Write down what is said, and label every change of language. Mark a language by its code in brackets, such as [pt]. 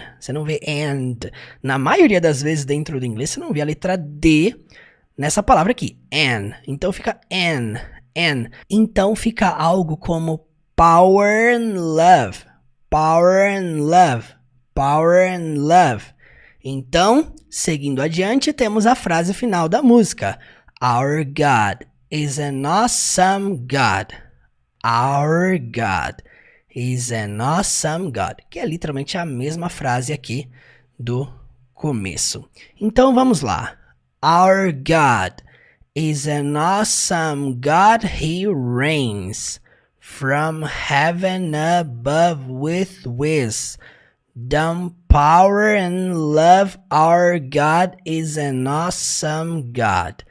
[pt] Você não vê and. Na maioria das vezes dentro do inglês você não vê a letra D nessa palavra aqui, an. Então fica an. Então fica algo como [en] power and love. Power and love. Power and love. [pt] Então, seguindo adiante, temos a frase final da música. [en] Our God is an awesome God. Our God is an awesome God. [pt] Que é literalmente a mesma frase aqui do começo. Então, vamos lá. [en] Our God is an awesome God. He reigns from heaven above with wisdom, power and love. Our God is an awesome God.